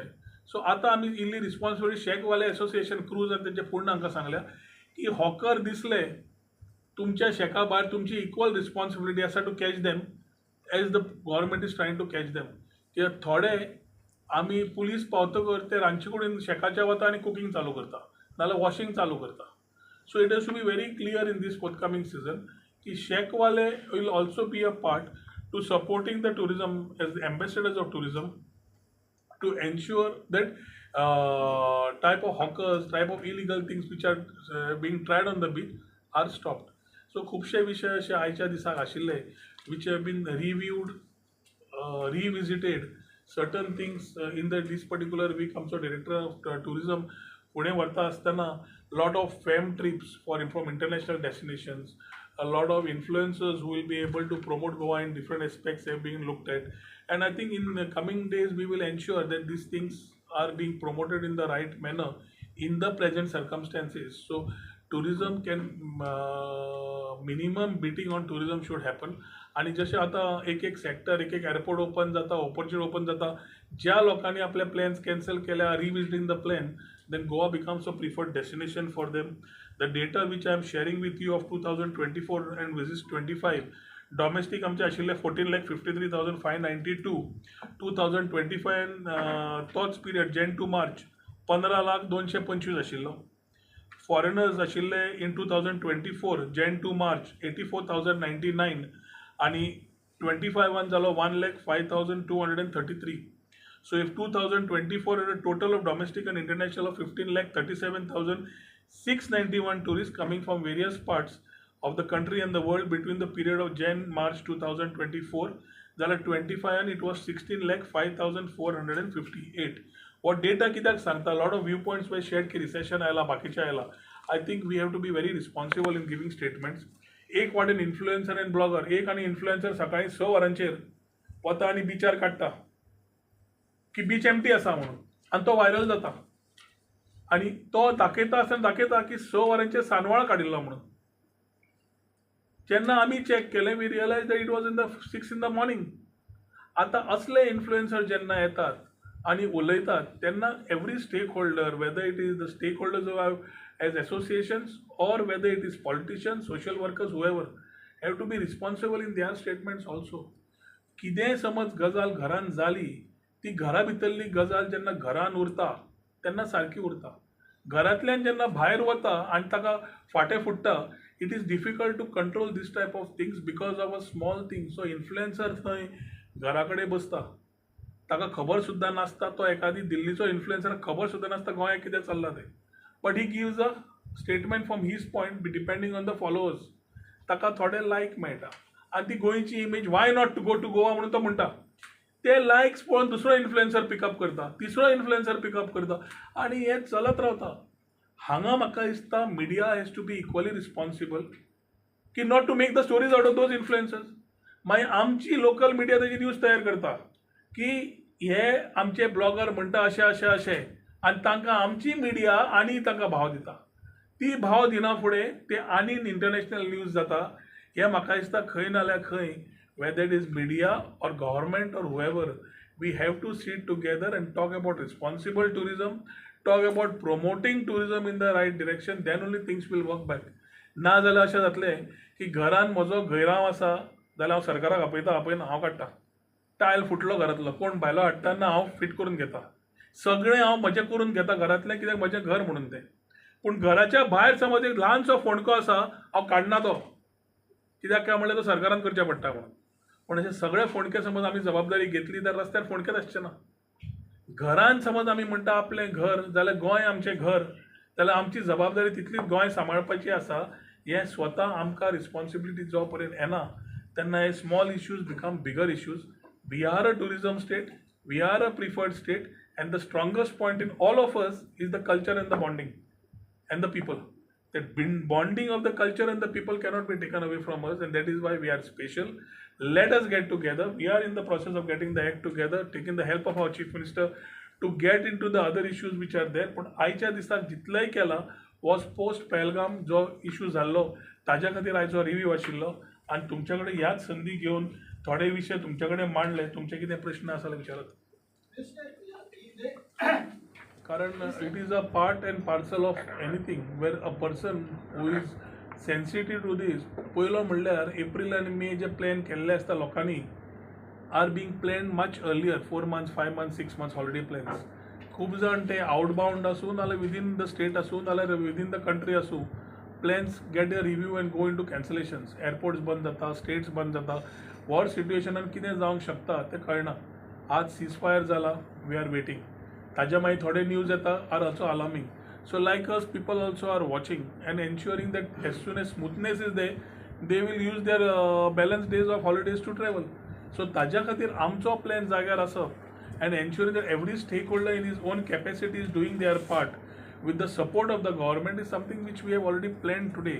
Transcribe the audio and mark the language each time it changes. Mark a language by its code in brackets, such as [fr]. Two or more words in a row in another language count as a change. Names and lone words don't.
[kok] सो आतां आमी इल्ली रिस्पॉन्सिबिलिटी शेकवाले एसोसिएशन क्रूज आनी तेंचे फुडन हांकां सांगल्या की हॉकर दिसले तुमच्या शेका भायर तुमची [en] equal responsibility [kok] आसा [en] to catch them as the government is trying to catch them. [kok] कित्याक थोडे आमी पुलीस पावतकर ते रांदचे कुडीन शेकाच्या वता आनी कुकींग चालू करता नाल्यार वॉशिंग चालू करता. [en] So it has to be very clear in this forthcoming season [kok] कि शेकवाले [en] will also be a part to supporting the tourism as the ambassadors of tourism to ensure that type of hawkers, type of illegal things which are being tried on the beach are stopped. [kok] So खुबशे विषय अशे आयच्या दिसाक आशिल्ले [en] which have been reviewed, revisited. Certain things in this particular week आमचो director of tourism पुणे [kok] व्हरता आसतना [en] lot of fam trips from international destinations, a lot of influencers who will be able to promote Goa in different aspects have been looked at, and I think in the coming days we will ensure that these things are being promoted in the right manner in the present circumstances. So tourism can minimum beating on tourism should happen. [kok] आणि जसे आता एक एक सेक्टर एक एक एअरपोर्ट ओपन जाता, ऑपॉर्च्युनिटी ओपन जाता, ज्या लोकांनी आपले प्लॅन्स कॅन्सल केल्या [en] revisiting the plan, then Goa becomes a preferred destination for them. The data which I am sharing with you of 2024 and versus 25, domestic [kok] आमचे आशिल्ले [en] 14,53,592, 2025 [kok] तोच पिरियड [en] Jan to March 15,225 आशिल्लो. [kok] फॉरेनर्स आशिल्ले [en] in 2024 Jan to March [kok] 84,099 आणि 25 जालो 1,05,233. [en] So if 2024 had a total of domestic and international of 15,37,691 tourists coming from various parts of the country and the world between the period of Jan-March 2024, then at 25 and it was 16,05,458. What data [kok] कित्याक सांगता, [en] a lot of viewpoints were shared की recession [kok] आयला बाकीचे आयला. [en] I think we have to be very responsible in giving statements. [kok] एक वाटेन [en] influencer and blogger, [kok] एक आनी इन्फ्लुएन्सर सकाळी 6 वरांचेर वता आनी बिचार काडटा की [en] beach empty [kok] आसा म्हणून आनी तो व्हायरल जाता आनी तो दाखयता आसतना दाखयता की 6 वरांचेर सानवाळ काडिल्लो म्हणून. जेन्ना आमी चॅक केलें [en] we realise that it was in the 6 in the morning. [kok] आतां असले इन्फ्लुएन्सर जेन्ना येतात आनी उलयतात तेन्ना [en] every stake holder, whether it is the stake holders who have as associations or whether it is politicians, social workers, whoever, have to be responsible in their statements also. [kok] कितेंय समज गजाल घरान जाली ती घरा भितरली गजाल जेन्ना घरान उरता तेन्ना सारकी उरता. घरांतल्यान जेन्ना भायर वता आनी ताका फाटें फुट्टा, [en] it is difficult to control this type of things because of a small thing. [kok] सो इन्फ्लुएन्सर थंय घरा कडेन बसता, ताका खबर सुद्दां नासता, तो एखादी दिल्लीचो इन्फ्लुएन्सर खबर सुद्दां नासता गोंयांत कितें चल्लां तें, [en] but he gives a statement from his point depending on the followers. [kok] ताका थोडे लायक मेळटा आनी ती गोंयची इमेज [en] why not to go to Goa [kok] म्हणून तो म्हणटा. ते लायक्स पळोवन दुसरो इन्फ्लुएन्सर पिकअप करता, तिसरो इन्फ्लुएन्सर पिकअप करता आनी हें चलत रावता. हांगा म्हाका दिसता [en] media has to be equally responsible की not to make the stories out of those influencers. [kok] मागीर आमची लोकल मिडिया ताची न्यूज तयार करता की हे आमचे ब्लॉगर म्हणटा अशें अशें अशें आनी तांकां आमची मिडिया आनी तांकां भाव दिता. ती भाव दिना फुडें ते आनी इंटरनॅशनल न्यूज जाता. हे म्हाका दिसता खंय ना जाल्यार खंय, [en] whether it is media or government or whoever, we have to sit together and talk about responsible tourism, talk about promoting tourism in the right direction, then only things will work back. [kok] ना जाल्यार अशें जातलें की घरान म्हजो गैराव आसा जाल्यार हांव सरकाराक आपयना हांव काडटा. टायल फुटलो घरांतलो, कोण भायलो हाडटा ना हांव फिट करून घेता. सगळें हांव म्हजें करून घेता घरांतलें, कित्याक म्हजें घर म्हणून तें. पूण घराच्या भायर समज एक ल्हानसो फोंडको आसा हांव काडना तो, कित्याक काय म्हणल्यार तो सरकारान करचें पडटा म्हणून. पूण अशे सगळे फोंडके समज आमी जबाबदारी घेतली जाल्यार रस्त्यार फोंडकेच आसचे ना. घरान समज आमी म्हणटा आपलें घर, जाल्यार गोंय आमचें घर, जाल्यार आमची जबाबदारी तितलीच गोंय सांबाळपाची आसा. हें स्वता आमकां रिस्पॉन्सिबिलिटी जो पर्यंत येना तेन्ना हे [en] small issues become bigger issues. we are a tourism state, we are a preferred state, and the strongest point in all of us is the culture and the bonding and the people. That bonding of the culture and the people cannot be taken away from us, and that is why we are special. Let us get together. We are in the process of getting the act together, taking the help of our Chief Minister to get into the other issues which are there. [kok] पण आयच्या दिसाक जितलेंय केला [en] was post Pahalgam [kok] जो इश्यू जाल्लो ताज्या खातीर आयचो रिव्ह्यू आशिल्लो आनी तुमचे कडेन ह्याच संदी घेवन थोडे विशय तुमचे कडेन मांडले. तुमचे कितें प्रश्न आसा जाल्यार विचारात. [en] कारण it is a part and parcel of anything where a person who is sensitive to this. [kok] पयलो म्हणल्यार एप्रील आनी मे जे प्लॅन केल्ले आसता लोकांनी [en] are being plan much earlier, 4 months, 5 months, 6 months holiday plans. [kok] खूब जाण ते आउटबाउंड आसूं नाल्यार [en] within the state [kok] आसूं नाल्यार [en] within the country आसूं, plans get a review and go into cancellations. [kok] एअरपोर्ट्स बंद जाता, स्टेट्स बंद जाता. वॉर सिट्युएशनान कितें जावंक शकता तें कळना. आज सीजफायर जाला, [en] we are waiting. [kok] ताज्या मागीर थोडे न्यूज येता [en] are also alarming. So like us, people also are watching and ensuring that as soon as smoothness is there, they will use their balanced days of holidays to travel. So [kok] ताज्या खातीर आमचो प्लॅन जाग्यार आसप [en] and ensuring that every stakeholder in his own capacity is doing their part with the support of the government is something which we have already planned today.